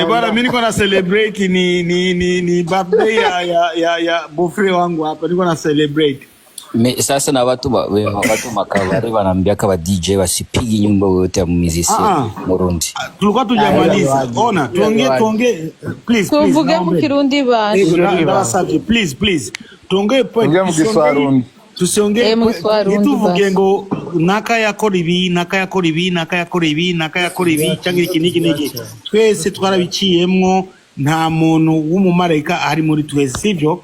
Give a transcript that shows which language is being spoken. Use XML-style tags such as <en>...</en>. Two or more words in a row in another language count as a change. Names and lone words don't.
<sw>Bwana mimi niko na celebrate ni birthday ya bofre wangu hapa niko na celebrate. Sasa na watu makabari wanaambia kama DJ wasipigi nyimbo yote ya muziki Burundi. Tulikuwa tujamaliza. Ona, tuongee please.</sw> <rn>Tuvuge mu Kirundi basi.</rn> <sw>Please. Tuongee point.</sw> <rn>Tusiongee tuvuge ngo naka yakora ibi cyangwa iki. Twese twarabiciyemwo nta muntu w'umumarayika ari muri twese sivyo.</rn>